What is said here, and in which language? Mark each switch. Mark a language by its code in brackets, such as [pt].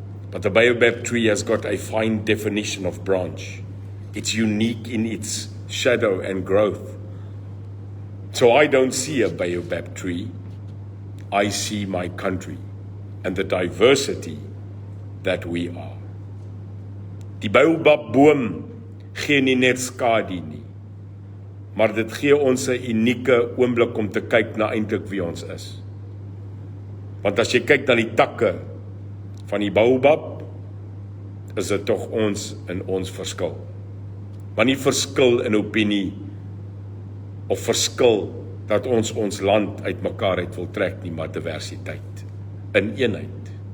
[en] But the baobab tree has got a fine definition of branch. It's unique in its shadow and growth. So I don't see a baobab tree. I see my country and the diversity that we are. [af] Die baobab boom gee nie net skadu nie, maar dit gee ons 'n unieke oomblik om te kyk na eintlik wie ons is. Want as jy kyk na die takke van die baobab, is dit tog ons in ons verskil. Maar nie verskil in opinie of verskil dat ons land uitmekaar uit wil trek nie, maar diversiteit in eenheid.